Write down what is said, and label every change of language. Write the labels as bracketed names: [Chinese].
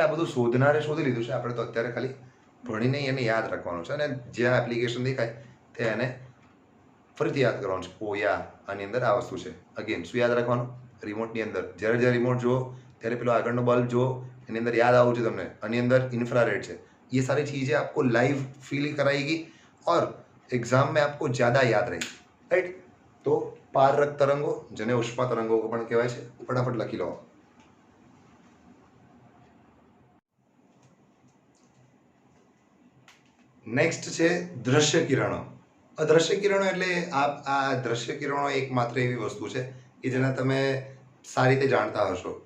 [Gujarati] આ બધું શોધનારે શોધી લીધું છે. આપણે તો અત્યારે ખાલી ભણીને એને યાદ રાખવાનું છે, અને જ્યાં એપ્લિકેશન દેખાય ત્યાં એને ફરીથી યાદ કરવાનું છે. ઓ યા, આની અંદર આ વસ્તુ છે. અગેન શું યાદ રાખવાનું? રિમોટની અંદર જ્યારે રિમોટ જુઓ ત્યારે પેલો આગળનો બલ્બ જુઓ, એની અંદર યાદ આવું છે તમને, આની અંદર ઇન્फ्रारेड છે. [Hindi] ये सारी चीज़ें आपको लाइव फील कराएगी और एग्जाम में आपको ज़्यादा याद रहेगी, राइट. [Gujarati] तो पाररक्त तरंगो, જેને ઉષ્મા તરંગો પણ કહેવાય છે, ફટાફટ લખી લો. નેક્સ્ટ છે દ્રશ્ય કિરણો. અદ્રશ્ય કિરણો એટલે આ દ્રશ્ય કિરણો એકમાત્ર એવી વસ્તુ છે કે જેને તમે સારી રીતે જાણતા હશો.